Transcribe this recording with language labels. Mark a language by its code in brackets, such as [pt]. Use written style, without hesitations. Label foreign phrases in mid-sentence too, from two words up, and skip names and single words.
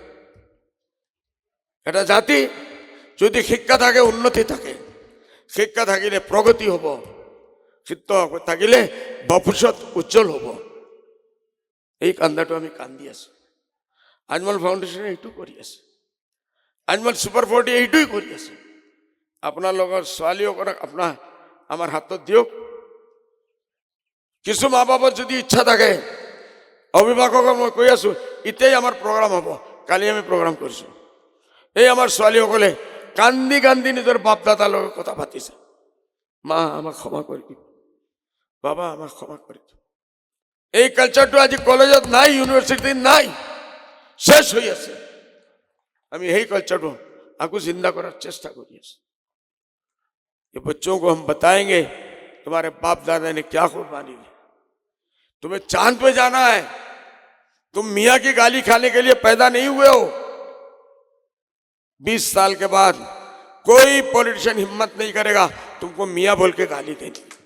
[as] এটা জাতি যদি শিক্ষা থাকে, উন্নতি থাকে, শিক্ষা থাকিলে প্রগতি হব, শিক্ষা থাকিলে ভবিষ্যৎ উজ্জ্বল হব। এই কান্দাটো আমি কান্দি আছো। আজমল ফাউন্ডেশনে এইটো কৰি আছে, আজমল সুপার 40 এইটোই কৰি আছে। আপোনাৰ লগৰ ছোৱালীসকলক আপোনাৰ আমাৰ হাতত দিয়ক। [bn] কিছু মা বাবার যদি ইচ্ছা থাকে, [as] অভিভাৱকক মই কৈ আছো, এতিয়াই আমাৰ প্ৰগ্ৰাম হ'ব। কালি আমি প্ৰগ্ৰাম কৰিছো। এই আমাৰ ছোৱালীসকলে কান্দি কান্দি নিজের বাপদাদা লোক কথা পাতিছে, মা আমাক ক্ষমা কৰি দিব, বাবা আমাক ক্ষমা কৰি দিব। এই কালচারটো আজি কলেজত নাই, ইউনিভার্সিটিত নাই, শেষ হৈ আছে। আমি এই কালচাरটো আকৌ জিন্দা কৰাৰ চেষ্টা কৰি। [hi] ये बच्चों को हम बताएंगे तुम्हारे बाप दादा ने क्या कुर्बानी दी। तुम्हें चांद पे जाना है, तुम मियाँ की गाली खाने के लिए पैदा नहीं हुए हो। 20 साल के बाद कोई पॉलिटिशियन हिम्मत नहीं करेगा तुमको मियाँ बोल के गाली देने।